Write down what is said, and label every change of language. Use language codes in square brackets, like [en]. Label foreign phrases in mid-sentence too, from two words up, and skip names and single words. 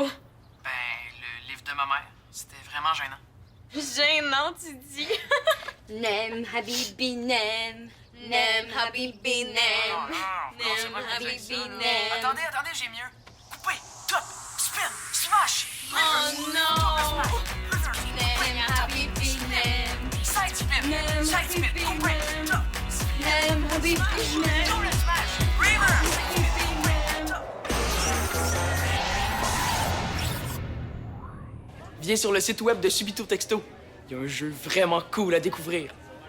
[fr] Ben, le livre de ma mère, c'était vraiment gênant. Gênant, tu dis? [ar] نام، حبيبي، نام. نام، حبيبي، نام. [fr] c'est pas que Habibi, ça, là. Nem. Attendez, j'ai mieux. Coupé, [en] top, spin, smash. [fr] Oh non! [ar] نام، حبيبي، نام. [en] Side spin, coupé, top. [ar] نام، حبيبي، نام. [en] Double smash, reverse. [fr] Viens sur le site web de Subito Texto. Il y a un jeu vraiment cool à découvrir.